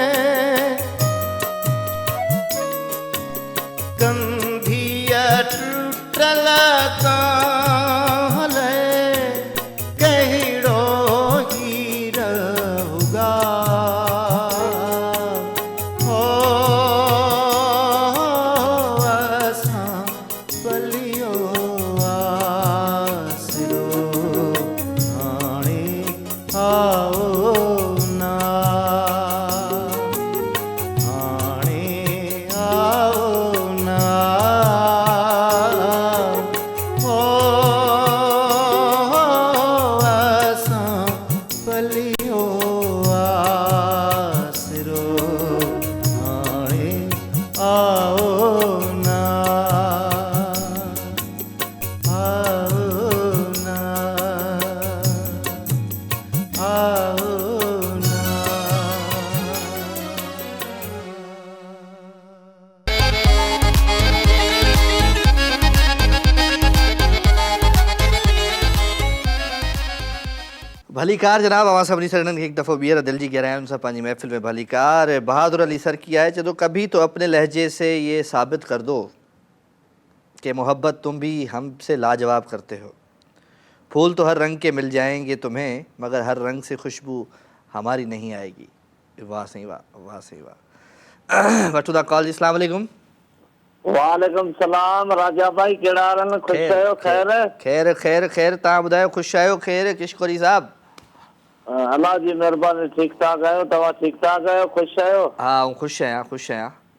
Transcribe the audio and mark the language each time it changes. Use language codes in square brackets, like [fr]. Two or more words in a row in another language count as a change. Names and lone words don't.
[sd] कंधिया टूटल काहले, कहिड़ो हीर हुगा हो असां बलियो आसरो हाणे आओ ना, हाणे आओ ना, हो असां पलियो आसरो हाणे आओ ना, आओ ना, आओ ना। भलीकार जनाब अवां सभिनी सजणनि खे हिकु दफ़ो ॿीहर दिल जी गहराइयुनि सां पंहिंजी महफ़िल में भलीकार। बहादुर अली सर की आए चए [ur] تو کبھی تو اپنے لہجے سے یہ ثابت کر دو کہ محبت تم بھی ہمسے لاجواب کرتے ہو. پھول تو ہر رنگ کے مل جائیں گے تمہیں، مگر ہر رنگ سے خوشبو ہماری نہیں آئے گی. [sd] वाह सही वाह, वाह सही वाह। वठूं था कॉल जी। [ar] السلام علیکم. وعلیکم السلام [sd] राजा भाई, कहिड़ा हाल आहिनि? ख़ुशि आहियो? ख़ैर खैर खैर खैर, तव्हां ॿुधायो ख़ुशि आहियो? खैर किशकोरी साहब? अल्लाह जी महिरबानी, ठीकु ठाक आहियो? तव्हां ठीकु ठाक आहियो? ख़ुशि आहियो? हा आऊं ख़ुशि आहियां, ख़ुशि आहियां।